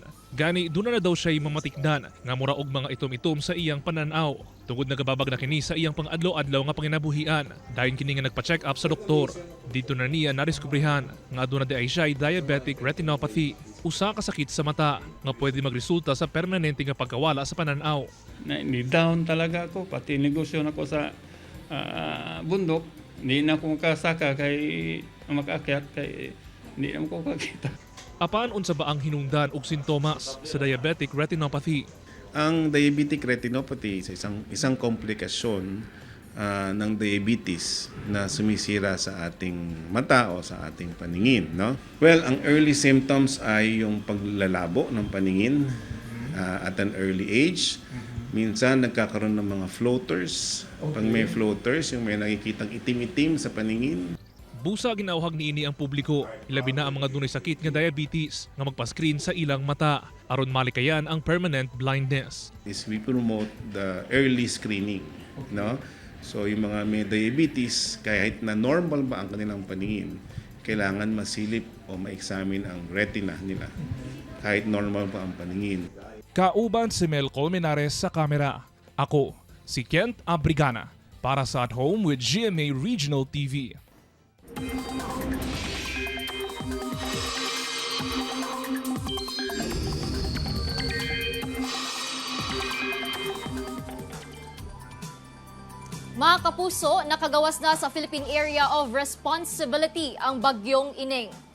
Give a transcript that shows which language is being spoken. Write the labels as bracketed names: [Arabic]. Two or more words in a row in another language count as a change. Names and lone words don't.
[Cebuano] Gani duna na daw siya mamatikdan nga mura og mga itom-itom sa iyang pananaw. Tungod nagababag na kini sa iyang pang-adlaw-adlaw nga panginabuhian. Dayon kini nga nagpa-check up sa doktor. Dito na niya nariskubrihan nga aduna di ay siya [English] diabetic retinopathy, [Cebuano] usa ka sakit sa mata nga pwede magresulta sa permanente nga pagkawala sa pananaw. [Filipino] Down talaga ako, pati negosyo na ko sa bundok. Hindi na akong kasaka kay makaakyat kay hindi na ako kakita. [Cebuano] Apan unsa ba ang hinungdan og sintomas sa [English] diabetic retinopathy? [Filipino] Ang [English] diabetic retinopathy [Filipino] sa isang komplikasyon ng diabetes na sumisira sa ating mata o sa ating paningin, no? Well, ang [English] early symptoms [Filipino] ay yung paglalabo ng paningin [English] at an early age. [Filipino] Minsan nagkakaroon ng mga floaters. Pag may floaters, yung may nakikitang itim-itim sa paningin. [Cebuano] Busa ginauhag niini ang publiko, ilabi na ang mga dunay sakit nga diabetes nga magpa-screen sa ilang mata aron malikayan ang [English] permanent blindness. We promote the early screening, no? [Filipino] So yung mga may diabetes, kahit na normal ba ang kanilang paningin, kailangan masilip o ma-examine ang retina nila kahit normal pa ang paningin. [Cebuano] Kauban si Mel Colmenares sa kamera. Ako, si Kent Abrigana, para sa At Home with GMA Regional TV. [Filipino] Mga kapuso, nakagawas na sa Philippine Area of Responsibility ang Bagyong Ineng.